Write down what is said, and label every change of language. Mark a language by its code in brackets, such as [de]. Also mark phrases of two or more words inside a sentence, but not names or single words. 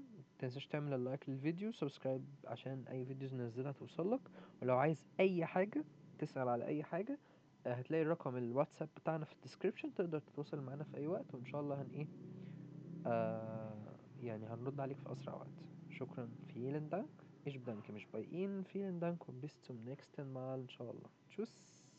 [ar] متنساش تعمل اللايك للفيديو سبسكرايب عشان اي فيديوز ننزلها توصلك. ولو عايز اي حاجة تسأل على اي حاجة هتلاقي رقم الواتساب بتاعنا في الديسكريبشن تقدر تتواصل معانا في اي وقت وان شاء الله هن ايه يعني هنرد عليك في اسرع وقت. شكرا. [de] Vielen Dank. Ich bedanke mich bei Ihnen. Vielen Dank und bis zum nächsten Mal. [ar] ان شاء الله. [de] Tschüss.